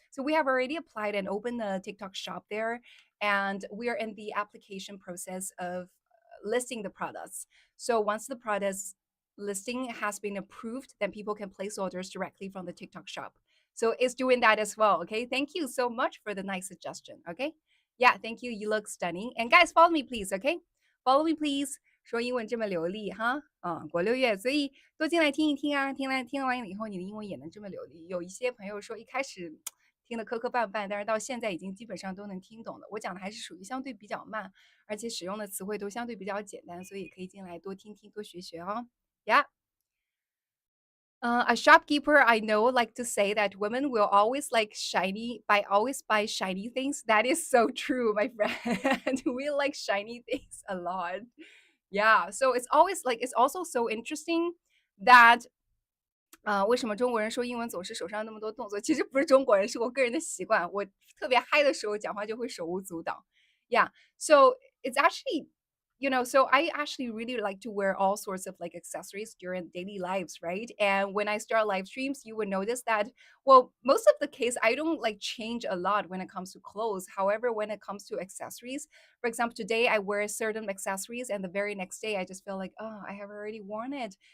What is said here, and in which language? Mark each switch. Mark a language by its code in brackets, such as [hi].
[en] So we have already applied and opened the TikTok shop there, and we are in the application process of listing the products. So once the products listing has been approved, then people can place orders directly from the TikTok shop. So it's doing that as well. Okay. Thank you so much for the nice suggestion. Okay. Yeah, thank you. You look stunning. And guys, follow me, please. Okay. Follow me, please. [zh] 说英文这么流利哈，国六月，所以多进来听一听啊，听完了以后，你的英文也能这么流利。有一些朋友说一开始听得磕磕绊绊，但是到现在已经基本上都能听懂了。我讲的还是属于相对比较慢，而且使用的词汇都相对比较简单，所以可以进来多听听，多学学哦。 [en] Yeah. A shopkeeper I know like to say that women will always always buy shiny things. That is so true, my friend. We like shiny things a lot. Yeah, so it's also so interesting that [zh] 为什么中国人说英文总是手上那么多动作？其实不是中国人，是我个人的习惯。我特别嗨的时候讲话就会手舞足蹈。 [en] Yeah, so it's actually so I actually really like to wear all sorts of like accessories during daily lives, right? And when I start live streams, you would notice that, well, most of the case, I don't like change a lot when it comes to clothes. However, when it comes to accessories, for example, today I wear certain accessories, and the very next day I just feel like, oh, I have already worn it.